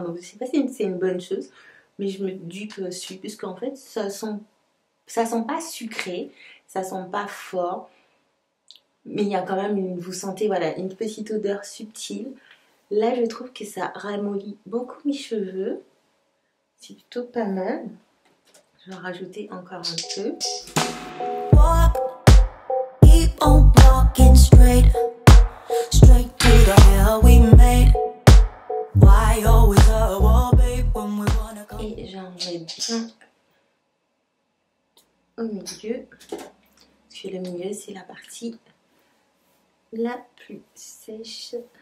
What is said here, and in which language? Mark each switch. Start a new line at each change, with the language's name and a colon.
French: Donc je sais pas si c'est une bonne chose, mais je me dis que si, puisqu'en fait ça sent pas sucré, ça sent pas fort, mais il y a quand même vous sentez voilà une petite odeur subtile. Là je trouve que ça ramollit beaucoup mes cheveux, c'est plutôt pas mal. Je vais en rajouter encore un peu.
English: Walk, keep on walking straight to the hell we made. Why always a wall, babe, when we wanna go.
French: Et j'en mets bien au milieu, parce que le milieu c'est la partie la plus sèche.